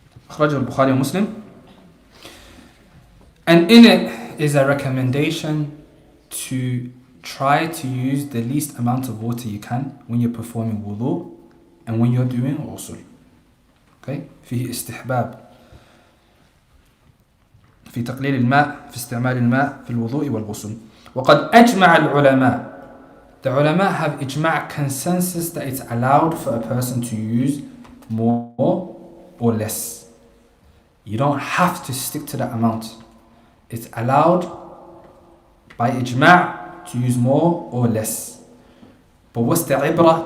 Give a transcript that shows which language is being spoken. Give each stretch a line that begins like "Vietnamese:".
Arabic: أخرجه البخاري ومسلم.
English: And in it is a recommendation to try to use the least amount of water you can when you're performing wudu and when you're doing ghusl. Okay?
Arabic: فيه استحباب في تقليل الماء في استعمال الماء في الوضوء والغسل. وقد أجمع العلماء.
English: The ulama have ijma' consensus that it's allowed for a person to use more or less. You don't have to stick to that amount. It's allowed by ijma' to use more or less. But what's the ibrah?